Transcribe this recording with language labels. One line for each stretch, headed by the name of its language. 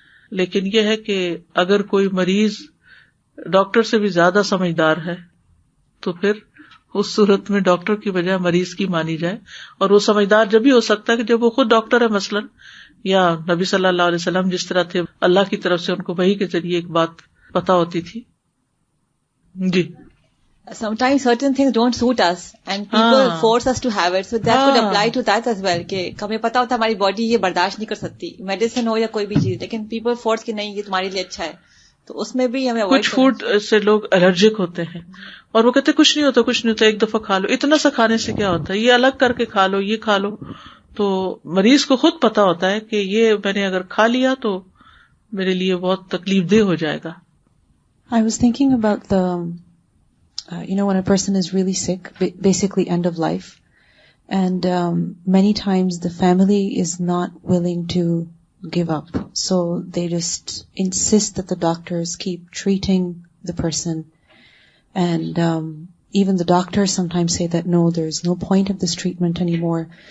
Urdu: لیکن یہ ہے کہ اگر کوئی مریض ڈاکٹر سے بھی زیادہ سمجھدار ہے تو پھر اس صورت میں ڈاکٹر کی بجائے مریض کی مانی جائے. اور وہ سمجھدار جب بھی ہو سکتا ہے کہ جب وہ خود ڈاکٹر ہے، مثلاً، یا نبی صلی اللہ علیہ وسلم جس طرح تھے، اللہ کی طرف سے ان کو وحی کے ذریعے ایک بات پتا ہوتی تھی. جی.
English: Sometimes certain things don't suit us and people force us to have it, so that could apply to that as well.
Urdu: کہ ہمیں پتا ہوتا ہے ہماری باڈی یہ برداشت نہیں کر سکتی، میڈیسن ہو یا کوئی بھی چیز، لیکن
English: people force
Urdu: کہ نہیں یہ تمہارے لیے اچھا ہے، تو اس میں بھی ہمیں کچھ فوڈ سے لوگ الرجک ہوتے ہیں اور وہ کہتے کچھ نہیں ہوتا، کچھ نہیں ہوتا، ایک دفعہ کھا لو، اتنا سا کھانے سے کیا ہوتا ہے، یہ الگ کر کے کھا لو، یہ کھا لو. تو مریض کو خود پتا ہوتا ہے کہ یہ میں نے اگر کھا لیا تو میرے لیے بہت تکلیف دہ ہو جائے گا.
English: I was thinking about the when a person is really sick, basically end of life, and many times the family is not willing to give up, so they just insist that the doctors keep treating the person, and even the doctors sometimes say that no, there's no point of this treatment anymore.